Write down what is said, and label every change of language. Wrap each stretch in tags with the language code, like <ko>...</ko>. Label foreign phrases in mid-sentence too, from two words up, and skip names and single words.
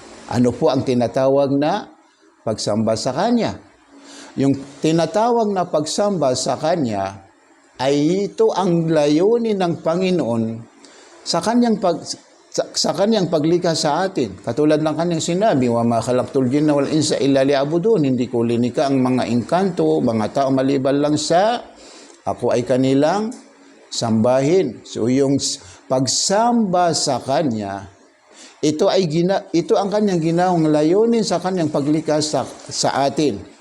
<tl>Ano po ang tinatawag na pagsamba sa Kanya? Yung tinatawag na pagsamba sa Kanya ay ito ang layunin ng Panginoon sa kanyang paglikha sa atin. Katulad ng kanyang sinabi,</tl> <ar>"وما خلقت الجن والإنس إلا ليعبدون."</ar> <tl>Hindi ko linika ang mga engkanto, mga tao maliban lang sa ako ay kanilang sambahin. So yung pagsamba sa Kanya, ito ang kanyang ginawang layunin sa kanyang paglikha sa atin.</tl>